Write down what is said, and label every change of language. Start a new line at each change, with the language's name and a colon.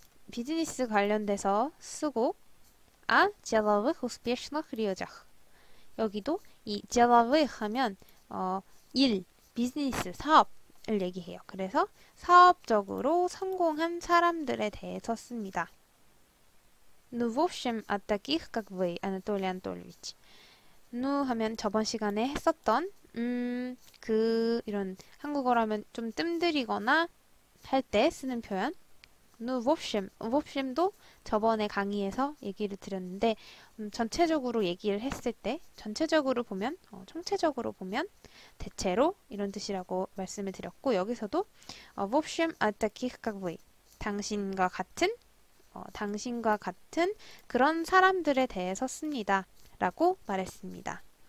Korean: 비즈니스 관련돼서 쓰고
Russian: деловых успешных людях.
Korean: 여기도 이 деловых 하면 일, 비즈니스, 사업을 얘기해요. 그래서 사업적으로 성공한 사람들에 대해서 씁니다.
Russian: Ну, в общем, от таких, как вы, Анатолий Анатольевич.
Korean: Ну 하면 저번 시간에 했었던 이런 한국어로 하면 좀 뜸들이거나 할 때 쓰는 표현. 누 vopshim도 저번에 강의에서 얘기를 드렸는데 전체적으로 얘기를 했을 때 전체적으로 보면 총체적으로 보면 대체로 이런 뜻이라고 말씀을 드렸고 여기서도
Russian: в общем таких как вы
Korean: 당신과 같은 그런 사람들에 대해서 씁니다 라고 말했습니다.